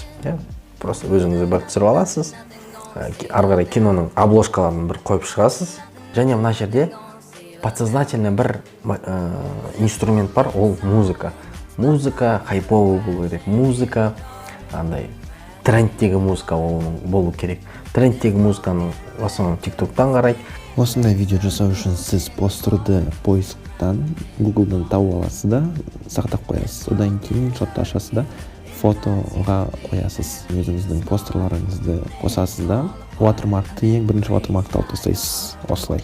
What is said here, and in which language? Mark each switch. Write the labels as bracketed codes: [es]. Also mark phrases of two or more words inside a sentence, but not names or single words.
[kk] Просто өзіңізді бір түсіріп аласыз. Ары қарай киноның обложкаларын бір қойып шығасыз. Және мына жерде подсознательно бір инструмент бар, ол музыка. Музыка хайповый болу керек. Музыка андай трендтегі музыка болу керек. Трендтегі музыканы [ru] в основном [kk] TikTok-тан қарайды. Осындай видео жасау үшін сіз постерді поисктан Google-дан тауып аласыз да, сақтап қоясыз. Одан кейін шотты ашасыз да, фотоға қоясыз. Өзіңіздің постерларыңызды қосасыз да, watermarkты ең бірінші watermarkты алып тастайсыз. Осылай.